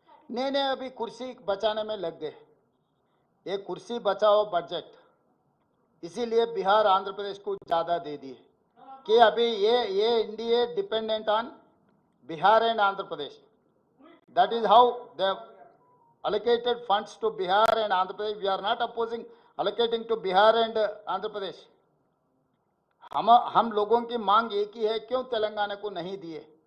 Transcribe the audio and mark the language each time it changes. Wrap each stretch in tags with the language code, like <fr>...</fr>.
<hi>नहीं, अभी कुर्सी बचाने में लग गए, ये कुर्सी बचाओ बजट, इसीलिए बिहार आंध्र प्रदेश को ज़्यादा दे दिए कि अभी ये NDA</hi> <en>Dependent on Bihar and Andhra Pradesh. That is how they allocated funds to Bihar and Andhra Pradesh. We are not opposing allocating to Bihar and Andhra Pradesh.</en> <hi>हम लोगों की मांग एक ही है, क्यों तेलंगाना को नहीं दिए?</hi>